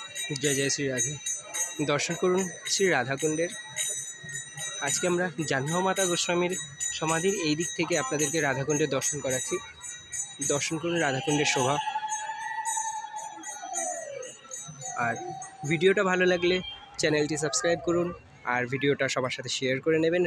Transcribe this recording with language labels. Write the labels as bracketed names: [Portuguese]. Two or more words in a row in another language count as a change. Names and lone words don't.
[Hindi] जय जय श्री राधे। [Bangla] দর্শন করুন শ্রী রাধাকুণ্ডের। आज के আমরা জাহ্নবী মাতা গোস্বামীর সমাধির এই দিক থেকে আপনাদেরকে রাধাকুণ্ডের দর্শন করাচ্ছি। দর্শন করুন রাধাকুণ্ডের শোভা। আর ভিডিওটা ভালো লাগলে চ্যানেলটি সাবস্ক্রাইব করুন আর ভিডিওটা সবার সাথে শেয়ার করে নেবেন।